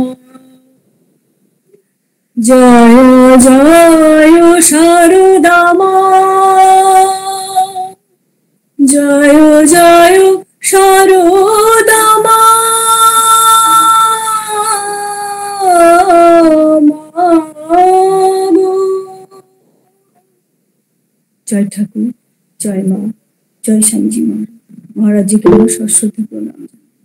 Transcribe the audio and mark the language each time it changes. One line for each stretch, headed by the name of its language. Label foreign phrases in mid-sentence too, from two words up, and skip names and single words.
Hindi: जयो जयो शारदा मा, जयो जयो शारदा मा। जय ठाकुर, जय माँ, जय श्यामजी महाराज। महाराज जी के सरस्वती प्रणाम।